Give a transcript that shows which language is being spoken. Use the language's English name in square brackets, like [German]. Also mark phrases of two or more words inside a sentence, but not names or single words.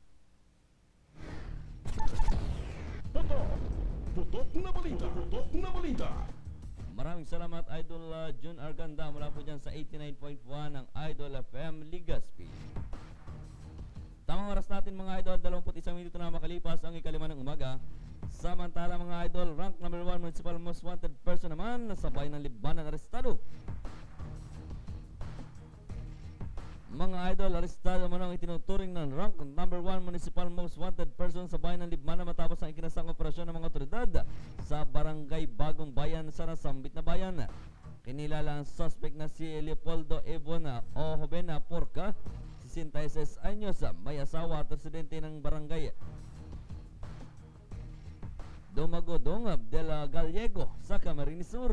[Filipino] Putok na balita! Putok na balita! Maraming salamat Idol Jun Arganda mula po dyan sa 89.1 ng Idol FM Ligaspi. Tamang oras natin mga idol, 21 minuto na makalipas ang ikalima ng umaga. Samantala mga idol, [English] rank number 1 municipal most wanted person [Filipino] naman sa bayan ng Libmanan arestado. Mga idol, arestado man ang itinuturing ng [English] rank number 1 municipal most wanted person [Filipino] sa bayan ng Libmanan matapos ang ikinasang operasyon ng mga otoridad sa barangay Bagong Bayan sa nasambit na bayan. Kinilala ang suspect na si Leopoldo Ebona o Jovena Porca, 66 anyos, may asawa at residente ng barangay Dumagodong del Gallego sa Camarines Sur.